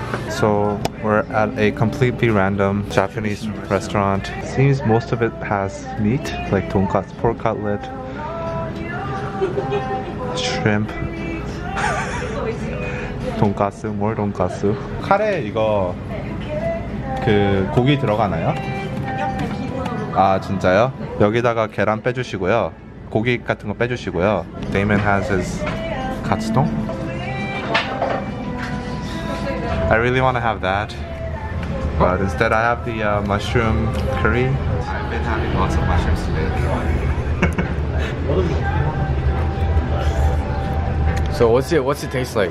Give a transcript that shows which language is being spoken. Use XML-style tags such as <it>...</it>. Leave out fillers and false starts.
<en>So we're at a completely random Japanese restaurant. Seems most of it has meat, like tonkatsu, pork cutlet, shrimp, 돈가스, more 돈가스.</en> <ko>카레 이거 그 고기 들어가나요? 아 진짜요? 여기다가 계란 빼주시고요. 고기 같은 거 빼주시고요.</ko> <en>Damon has his katsudon. I really want to have that, but instead I have the mushroom curry. I've been having lots of mushrooms today. So what's it taste like?</en>